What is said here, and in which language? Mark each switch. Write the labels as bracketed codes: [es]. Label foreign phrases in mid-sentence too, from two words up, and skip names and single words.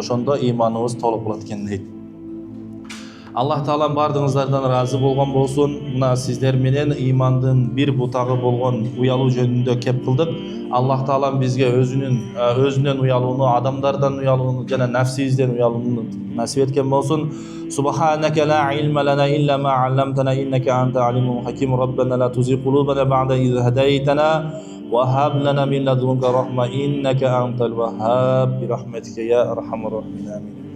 [ky] Ошондо ыйманыбыз толук болот экен дейт. Аллах Таалам бардыгыңыздардан разы болгон болсун. Мына сиздер менен ыймандын бир бутагы болгон уялуу жөнүндө кеп кылдык. Аллах Таалам бизге өзүнөн уялууну, адамдардан уялууну жана нафсибизден уялууну насип эткен болсун. [ar] سبحانك لا علم لنا إلا ما علمتنا إنك أنت العليم الحكيم. ربنا لا تزغ قلوبنا بعد إذ هديتنا و هب لنا من لدنك رحمة إنك أنت الوهاب. برحمتك يا أرحم الراحمين.